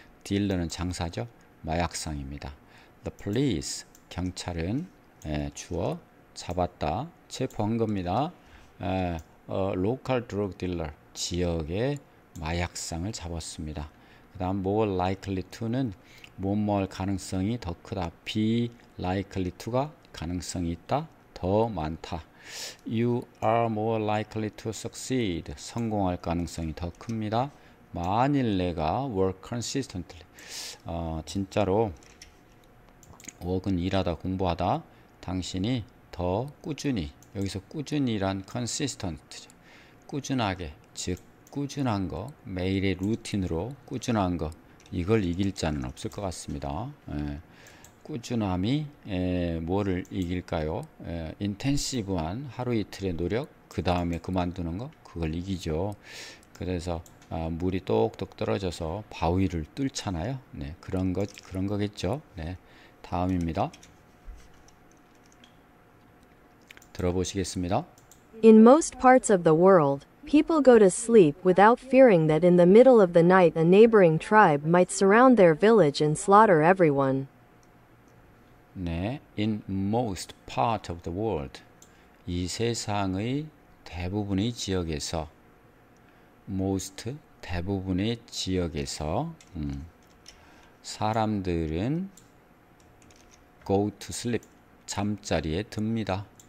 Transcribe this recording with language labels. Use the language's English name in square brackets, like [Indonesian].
[Korean] 딜러는 장사죠. 마약상입니다. [English] The police [Korean] 경찰은 주어 잡았다, 체포한 겁니다. [English] local drug dealer [Korean] 지역의 마약상을 잡았습니다. 그 다음 [English] more likely to [Korean] 는 뭐뭐할 가능성이 더 크다. be likely to가 가능성이 있다, 더 많다. [English] You are more likely to succeed [Korean] 성공할 가능성이 더 큽니다. 만일 내가 [English] work consistently [Korean] 진짜로 work은 일하다 공부하다 당신이 더 꾸준히 여기서 꾸준히란 consistent 꾸준하게 즉 꾸준한 거 매일의 루틴으로 꾸준한 거 이걸 이길 자는 없을 것 같습니다. 꾸준함이 뭐를 이길까요? 인텐시브한 하루 이틀의 노력 그 다음에 그만두는 거 그걸 이기죠. 그래서 물이 똑똑 떨어져서 바위를 뚫잖아요. 그런 거겠죠. 다음입니다. 들어보시겠습니다. [English] In most parts of the world, people go to sleep without fearing that in the middle of the night a neighboring tribe might surround their village and slaughter everyone. In most part of the world. [Korean] 이 세상의 대부분의 지역에서 most 대부분의 지역에서 사람들은 [English] go to sleep [Korean] 잠자리에 듭니다.